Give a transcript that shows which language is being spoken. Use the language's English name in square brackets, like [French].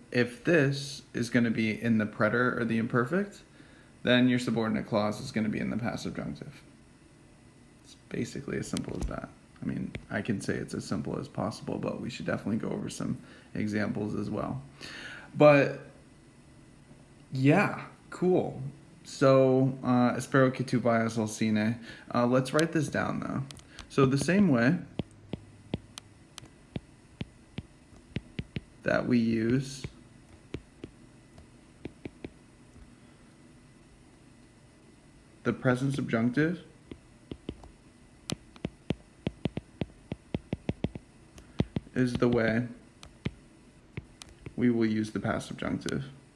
[English] If this is going to be in the preterite or the imperfect, then your subordinate clause is going to be in the past subjunctive. It's basically as simple as that. I mean, I can say it's as simple as possible, but we should definitely go over some examples as well. But yeah, cool. [Spanish] So, espero que tu vayas al cine. [English] Let's write this down though. So the same way that we use the present subjunctive is the way we will use the past subjunctive.